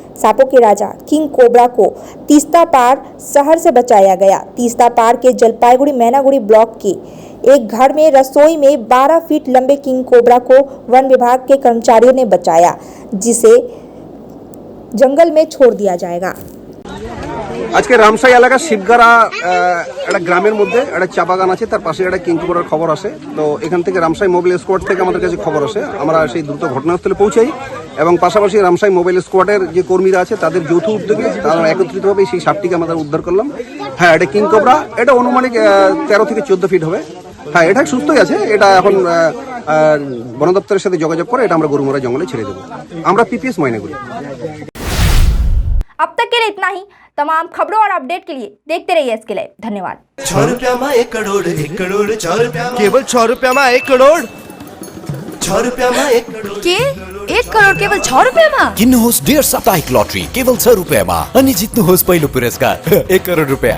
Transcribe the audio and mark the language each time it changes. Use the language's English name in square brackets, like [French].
[Hindi] सांपों के राजा king cobra को तीस्ता पार शहर से बचाया गया। तीस्ता पार के जलपाईगुड़ी मैनागुड़ी ब्लॉक के एक घर में रसोई में 12 फीट लंबे किंग कोबरा को वन विभाग के कर्मचारियों ने बचाया, जिसे जंगल में छोड़ दिया जाएगा। [Bangla] আজকে রামসাই এলাকার শিবগাড়া একটা গ্রামের মধ্যে একটা চা বাগান আছে, তার পাশে একটা কিংকোবরার খবর আসে। তো এখান থেকে রামসাই মোবাইল স্কোয়াড থেকে আমাদের কাছে খবর আসে, আমরা সেই দ্রুত ঘটনাস্থলে পৌঁছাই এবং পাশাপাশি রামসাই মোবাইল স্কোয়াডের যে কর্মীরা আছে তাদের যৌথ উদ্যোগে তারা একত্রিতভাবে সেই সাপটিকে আমরা উদ্ধার করলাম। হ্যাঁ, এটা কিংকোবরা, এটা অনুমানিক 13 থেকে 14 ফিট হবে। হ্যাঁ, এটা সুস্থই আছে। এটা এখন বন দপ্তরের সাথে যোগাযোগ করে এটা আমরা গরুমরা জঙ্গলে ছেড়ে দেবো। আমরা পিপিএস ময়না করি। [Hindi] अब तक के लिए इतना ही। तमाम खबरों और अपडेट के लिए देखते रहिए इसके लिए। धन्यवाद। 6 रुपया में 1 करोड़, 1 करोड़ 6 रुपया, केवल 6 रुपया में 1 करोड़, 6 रुपया में 1 करोड़ [Nepali] के 1 करोड केवल 6 रुपियाँमा? किन्नुहोस् डेढ साप्ताहिक लटरी केवल 6 रुपियाँमा अनि जित्नुहोस् पहिलो पुरस्कार 1 करोड रुपियाँ।